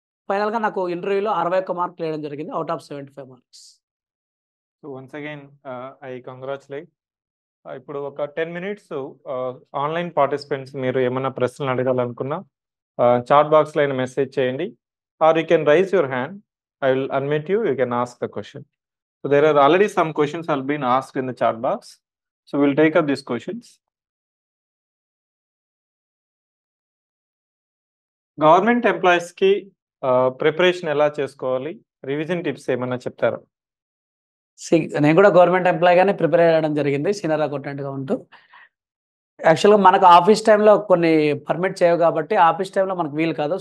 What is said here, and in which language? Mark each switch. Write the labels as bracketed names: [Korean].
[Telugu] ఫైనల్గా నాకు ఇంటర్వ్యూలో 61 మార్కులు వేయడం జరిగింది [English] Out of 75 marks. So once again I congratulate. [Telugu] ఇప్పుడు ఒక 10 minutes ఆన్లైన్ పార్టిసిపెంట్స్ మీరు ఏమైనా ప్రశ్నలు అడగాలనుకున్నా చాట్ బాక్స్లో అయినా మెసేజ్ చేయండి, [English] Or you can raise your hand, I will unmute you, you can ask the question. So there are already some questions have been asked in the chat box. So we'll take up these questions. [Telugu] Government ఎంప్లాయీస్కి preparation ఎలా చేసుకోవాలి, revision tips ఏమన్నా చెప్తారా? నేను కూడా government ఎంప్లాయీగానే prepare అయ్యడం జరిగింది senior అకౌంటెంట్గా ఉంటూ. యాక్చువల్గా మనకు ఆఫీస్ టైంలో కొన్ని పర్మిట్ చేయవు కాబట్టి ఆఫీస్ టైంలో మనకు వీలు కాదు.